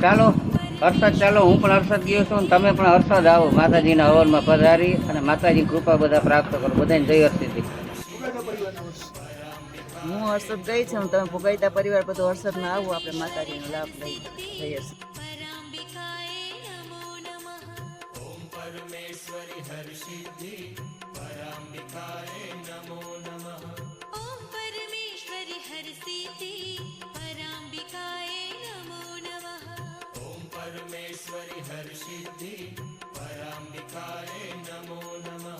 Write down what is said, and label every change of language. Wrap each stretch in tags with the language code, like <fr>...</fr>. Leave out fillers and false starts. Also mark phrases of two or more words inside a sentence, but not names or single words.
<gu>ચાલો હર્ષદ, ચાલો હું પણ હર્ષદ ગયો છું અને તમે પણ હર્ષદ આવો. માતાજીના હવનમાં પધારી અને માતાજી કૃપા બધા પ્રાપ્ત કરો. બધાને જય હરસિદ્ધિ. હું હર્ષદ ગઈ છું, તમે ભોગાયતા પરિવાર બધું હર્ષદમાં આવો, આપણે માતાજીનો લાભ લઈ જઈએ.</gu> <sa>परमेश्वरी हरसिद्धि पराम्बिकाय नमो नमः। ओम परमेश्वरी हरसिद्धि पराम्बिकाय नमो नमः। ओम परमेश्वरी हरसिद्धि पराम्बिकाय नमो नमः।</sa>